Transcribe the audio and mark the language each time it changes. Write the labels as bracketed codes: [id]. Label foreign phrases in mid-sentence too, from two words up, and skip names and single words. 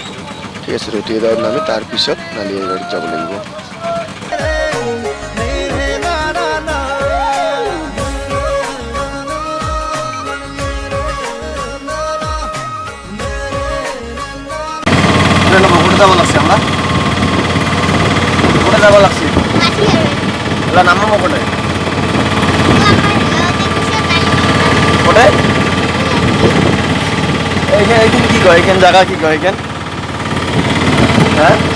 [as] ঠিক আছে, ৰতিয়া গাঁৱত নামি তাৰপিছত নালিয়াৰ গাড়ীত যাব লাগিব। [bn] যাব লাগছে আমরা কোথায় যাব লাগছে এলা নামাবো কোথায় কোথায় এইখানে কি কয় এখান জায়গা কি কয় এখান হ্যাঁ